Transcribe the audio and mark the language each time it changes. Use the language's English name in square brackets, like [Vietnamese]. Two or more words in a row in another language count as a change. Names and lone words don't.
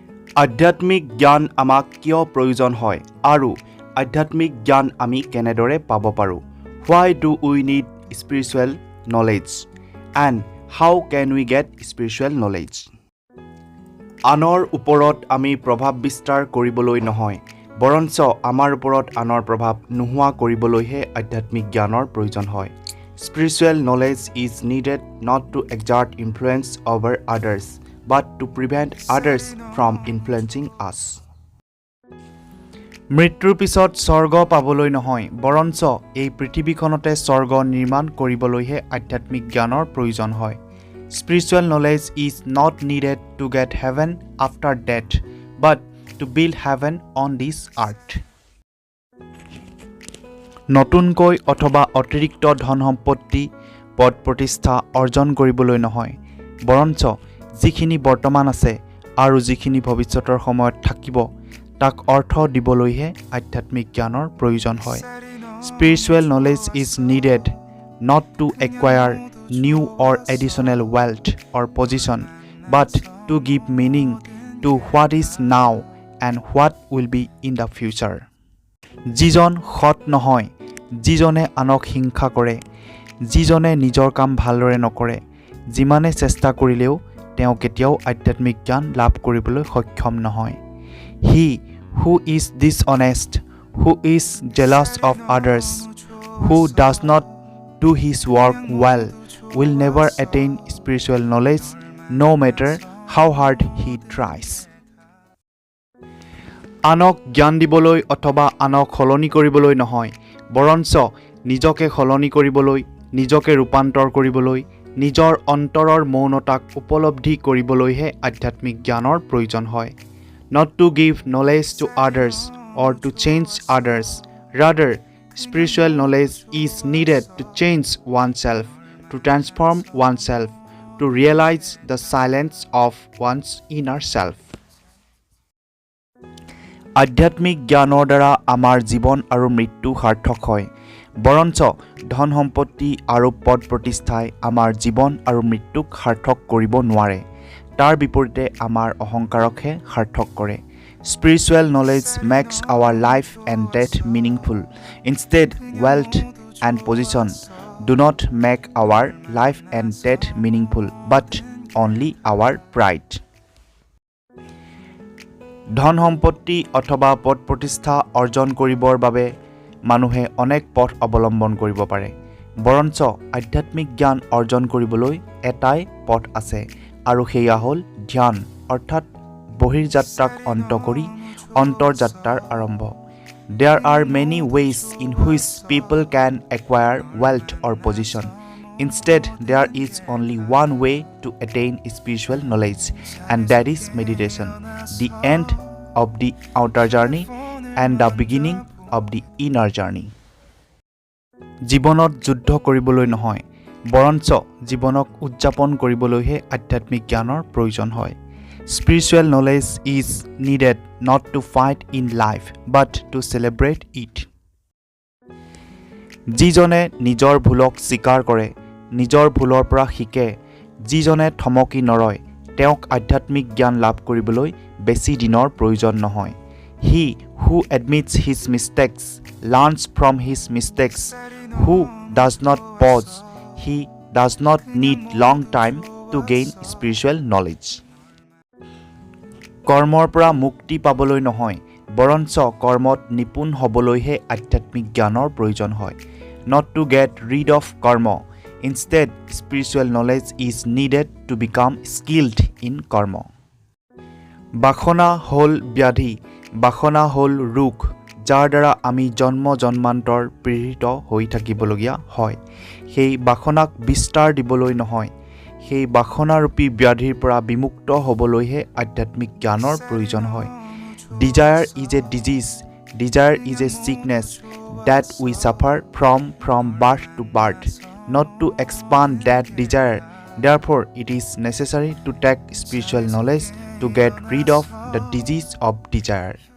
[Assamese] আধ্যাত্মিক জ্ঞান আমাক কিয় প্ৰয়োজন হয় আৰু আধ্যাত্মিক জ্ঞান আমি কেনেদৰে পাব পাৰোঁ? [English] Why do we need spiritual knowledge and how can we get spiritual knowledge? [Assamese] আনৰ ওপৰত আমি প্ৰভাৱ বিস্তাৰ কৰিবলৈ নহয়, বৰঞ্চ আমাৰ ওপৰত আনৰ প্ৰভাৱ নোহোৱা কৰিবলৈহে আধ্যাত্মিক জ্ঞানৰ প্ৰয়োজন হয়। [English] Spiritual knowledge is needed not to exert influence over others, but to prevent others from influencing us. [Assamese] মৃত্যুৰ পিছত স্বৰ্গ পাবলৈ নহয়, বৰঞ্চ এই পৃথিৱীখনতে স্বৰ্গ নিৰ্মাণ কৰিবলৈহে আধ্যাত্মিক জ্ঞানৰ প্ৰয়োজন হয়। [English] Spiritual knowledge is not needed to get heaven after death, but to build heaven on this earth. [Assamese] নতুনকৈ অথবা অতিৰিক্ত ধন সম্পত্তি পদ প্ৰতিষ্ঠা অৰ্জন কৰিবলৈ নহয়, বৰঞ্চ যিখিনি বৰ্তমান আছে আৰু যিখিনি ভৱিষ্যতৰ সময়ত থাকিব তাক অৰ্থ দিবলৈহে আধ্যাত্মিক জ্ঞানৰ প্ৰয়োজন হয়। [English] Spiritual knowledge is needed not to acquire new or additional wealth or position, but to give meaning to what is now and what will be in the future. [Assamese] যিজন সৎ নহয়, যিজনে আনক হিংসা কৰে, যিজনে নিজৰ কাম ভালদৰে নকৰে, যিমানে চেষ্টা কৰিলেও তেওঁ কেতিয়াও আধ্যাত্মিক জ্ঞান লাভ কৰিবলৈ সক্ষম নহয়। [English] He who is dishonest, who is jealous of others, who does not do his work well, will never attain spiritual knowledge, no matter how hard he tries. [Assamese] আনক জ্ঞান দিবলৈ অথবা আনক সলনি কৰিবলৈ নহয়, বৰঞ্চ নিজকে সলনি কৰিবলৈ, নিজকে ৰূপান্তৰ কৰিবলৈ, নিজৰ অন্তৰৰ মৌনতাক উপলব্ধি কৰিবলৈহে আধ্যাত্মিক জ্ঞানৰ প্ৰয়োজন হয়। [English] Not to give knowledge to others or to change others. Rather, spiritual knowledge is needed to change oneself, to transform oneself, to realize the silence of one's inner self. [Assamese] আধ্যাত্মিক জ্ঞানৰ দ্বাৰা আমাৰ জীৱন আৰু মৃত্যু সাৰ্থক হয়, বৰঞ্চ ধন সম্পত্তি আৰু পদ প্ৰতিষ্ঠাই আমাৰ জীৱন আৰু মৃত্যুক সাৰ্থক কৰিব নোৱাৰে। তাৰ বিপৰীতে আমাৰ অহংকাৰকহে সাৰ্থক কৰে। [English] Spiritual knowledge makes our life and death meaningful. Instead, wealth and position do not make our life and death meaningful, but only our pride. [Assamese] ধন সম্পত্তি অথবা পদ প্ৰতিষ্ঠা অৰ্জন কৰিবৰ বাবে মানুহে অনেক পথ অৱলম্বন কৰিব পাৰে, বৰঞ্চ আধ্যাত্মিক জ্ঞান অৰ্জন কৰিবলৈ এটাই পথ আছে আৰু সেয়া হ'ল ধ্যান, অৰ্থাৎ বহিৰ্যাত্ৰাক অন্ত কৰি অন্তৰ্যাত্ৰাৰ আৰম্ভ। [English] There are many ways in which people can acquire wealth or position. Instead, there is only one way to attain spiritual knowledge, and that is meditation, the end of the outer journey and the beginning of the inner journey. [Assamese] জীৱনত যুদ্ধ কৰিবলৈ নহয়, বৰঞ্চ জীৱনক উদযাপন কৰিবলৈহে আধ্যাত্মিক জ্ঞানৰ প্ৰয়োজন হয়। [English] Spiritual knowledge is needed not to fight in life, but to celebrate it. [Assamese] যিজনে নিজৰ ভুলক স্বীকাৰ কৰে, নিজৰ ভুলৰ পৰা শিকে, যিজনে থমকি নৰয়, তেওঁক আধ্যাত্মিক জ্ঞান লাভ কৰিবলৈ বেছি দিনৰ প্ৰয়োজন নহয়। [English] He who admits his mistakes learns from his mistakes. Who does not pause, he does not need long time to gain spiritual knowledge. [Assamese] কৰ্মৰ পৰা মুক্তি পাবলৈ নহয়, বৰঞ্চ কৰ্মত নিপুণ হ'বলৈহে আধ্যাত্মিক জ্ঞানৰ প্ৰয়োজন হয়। [English] Not to get rid of karma. Instead, spiritual knowledge is needed to become skilled in karma. [Assamese] বাসনা হ'ল ব্যাধি, বাসনা হ'ল ৰোগ, যাৰ দ্বাৰা আমি জন্ম জন্মান্তৰ পীড়িত হৈ থাকিবলগীয়া হয়। সেই বাসনাক বিস্তাৰ দিবলৈ নহয়, সেই বাসনাৰূপী ব্যাধিৰ পৰা বিমুক্ত হ'বলৈহে আধ্যাত্মিক জ্ঞানৰ প্ৰয়োজন হয়। [English] Desire is a disease, desire is a sickness that we suffer from birth to birth, not to expand that desire. Therefore, it is necessary to take spiritual knowledge to get rid of the disease of desire.